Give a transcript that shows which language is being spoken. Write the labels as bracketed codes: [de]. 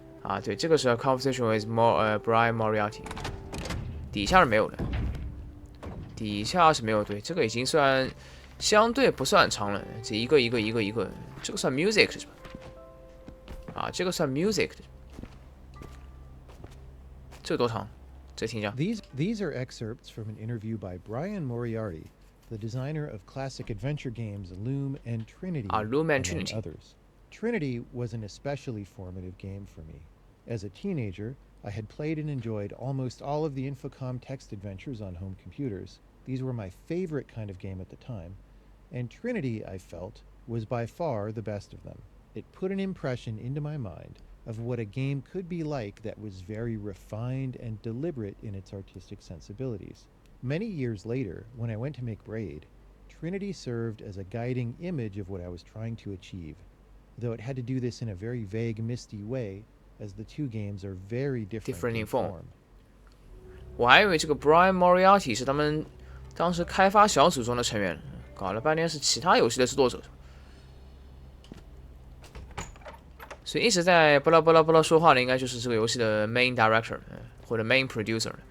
[zh] 啊，对，这个是 conversation with Brian Moriarty， 底下是没有的，底下是没有。对，这个已经算相对不算长了，这一个，这个算 music 是吧？啊，这个算 music 的，这个多长？这听一下。 [en] These are excerpts from an interview by Brian Moriarty, the designer of classic adventure games Loom and Trinity, Loom and Trinity. others. Trinity was an especially formative game for me. As a teenager, I had played and enjoyed almost all of the Infocom text adventures on home computers. These were my favorite kind of game at the time, and Trinity, I felt, was by far the best of them. It put an impression into my mind of what a game could be like that was very refined and deliberate in its artistic sensibilities. Many years later, when I went to make Braid, Trinity served as a guiding image of what I was trying to achieve, though it had to do this in a very vague, misty way, as the two games are very different in form. [zh] 我还以为这个 Brian Moriarty 是他们当时开发小组中的成员，搞了半天是其他游戏的制作者。所以一直在巴拉巴拉巴拉说话的，应该就是这个游戏的 main director 或者 main producer。